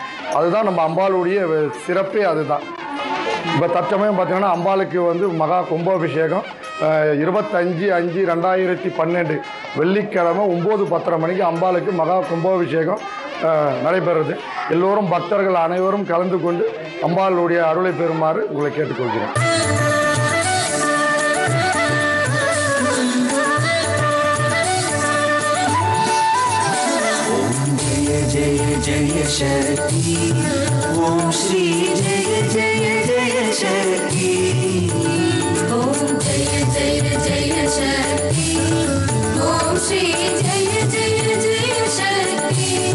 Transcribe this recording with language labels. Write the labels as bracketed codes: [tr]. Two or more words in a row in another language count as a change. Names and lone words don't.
[ta] அதுதான் நம்ம அம்பாளுடைய சிறப்பே அதுதான். இப்போ தற்சமயம் பார்த்திங்கன்னா அம்பாளுக்கு வந்து மகா கும்பாபிஷேகம் 25/5/2012 வெள்ளிக்கிழமை 9:10 மணிக்கு அம்பாளுக்கு மகா கும்பாபிஷேகம் நடைபெறுது. எல்லோரும் பக்தர்கள் அனைவரும் கலந்து கொண்டு அம்பாளுடைய அருளை பெறுமாறு உங்களை கேட்டுக்கொள்கிறேன். [hi] जय जय शक्ति ओम श्री जय जय जय शक्ति ओम जय जय जय शक्ति ओम श्री जय जय जय शक्ति